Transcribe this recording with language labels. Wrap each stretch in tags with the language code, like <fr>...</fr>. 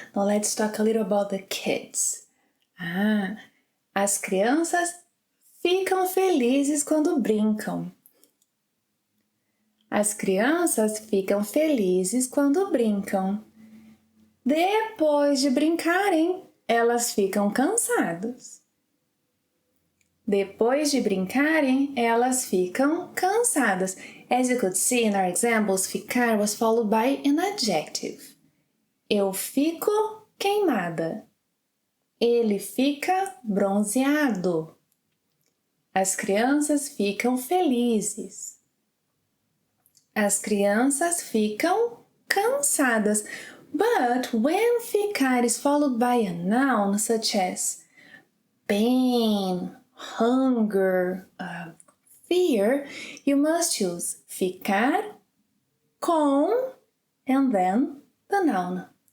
<en>Now let's talk a little about the kids.</en> <pt>As crianças ficam felizes quando brincam. As crianças ficam felizes quando brincam. Depois de brincarem, elas ficam cansadas. Depois de brincarem, elas ficam cansadas.</pt> <en>As you could see in our examples, ficar was followed by an adjective.</en> <pt>Eu fico queimada. Ele fica bronzeado. As crianças ficam felizes. As crianças ficam cansadas.</pt> <en>But when ficar is followed by a noun such as pain, hunger, fear, you must use ficar com and then the noun.</en>